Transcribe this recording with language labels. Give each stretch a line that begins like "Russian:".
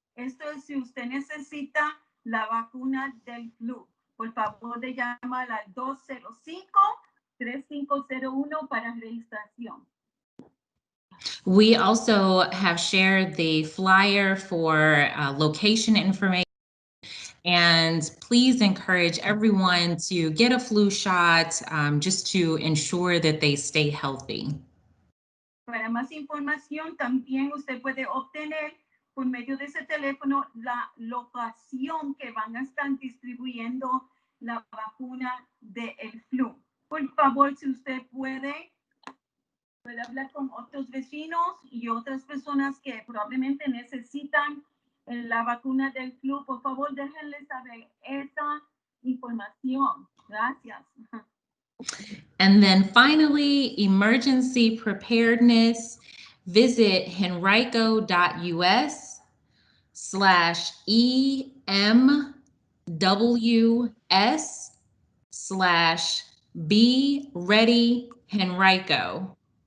Spanish: Esto es si usted necesita la vacuna del flu. Por favor, de llamar al 205-3501 para registración.
English: We also have shared the flyer for location information. And please encourage everyone to get a flu shot just to ensure that they stay healthy.
Spanish: Para más información, también usted puede obtener por medio de ese teléfono la locación que van a estar distribuyendo la vacuna del flu. Por favor, si usted puede hablar con otros vecinos y otras personas que probablemente necesitan la vacuna del flu, por favor, déjenles saber esa información. Gracias.
English: And then finally, emergency preparedness. Visit henrico.us/EMWS/Be Ready Henrico.